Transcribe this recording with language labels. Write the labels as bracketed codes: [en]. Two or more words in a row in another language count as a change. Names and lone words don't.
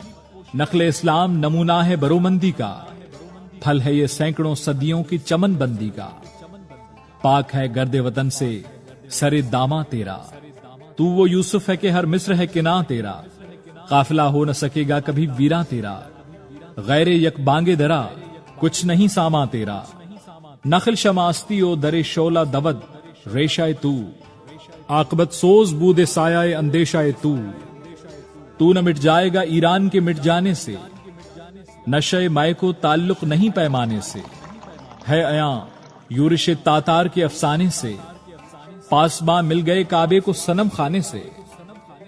[ur] نخل اسلام نمونہ ہے برومندی کا، پھل ہے یہ سینکڑوں صدیوں کی چمن بندی کا۔ پاک ہے گرد وطن سے سر داماں تیرا، تو وہ یوسف ہے کہ ہر مصر ہے کناں تیرا۔ قافلہ ہو نہ سکے گا کبھی ویراں تیرا، غیر یک بانگے درا کچھ نہیں ساما تیرا۔ [fa] نخل شماستی او در شولہ دود ریشہ تو، عاقبت سوز بود سایہ اندیشہ تو [ur] نہ مٹ جائے گا ایران کے مٹ جانے سے، نشہ مائے کو تعلق نہیں پیمانے سے۔ ہے عیاں یورش تاتار کے افسانے سے، پاسباں مل گئے کعبے کو صنم خانے سے۔